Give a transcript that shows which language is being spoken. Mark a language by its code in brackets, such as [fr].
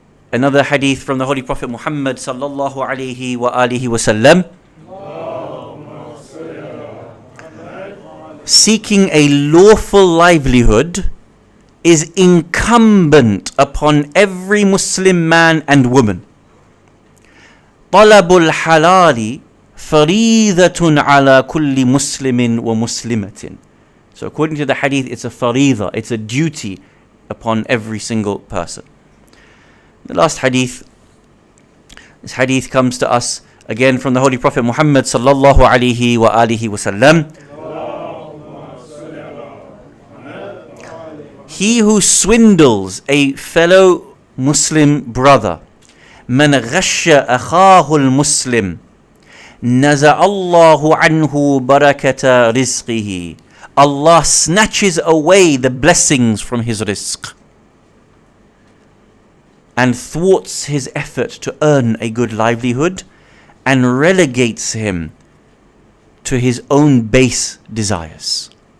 [en] Another hadith from the Holy Prophet Muhammad sallallahu alayhi wa alihi wa sallam. Seeking a lawful livelihood is incumbent upon every Muslim man and woman. [ar] طلب الحلال فريضة على كل مسلم ومسلمة. [en] So according to the hadith, it's a farida, it's a duty upon every single person. The last hadith, this hadith comes to us again from the Holy Prophet Muhammad sallallahu alayhi wa alihi wa sallam. he who swindles a fellow Muslim brother, [ar] من غش أخاه المسلم نزع الله عنه بركة رزقه. [en] Allah snatches away the blessings from his rizq and thwarts his effort to earn a good livelihood and relegates him to his own base desires.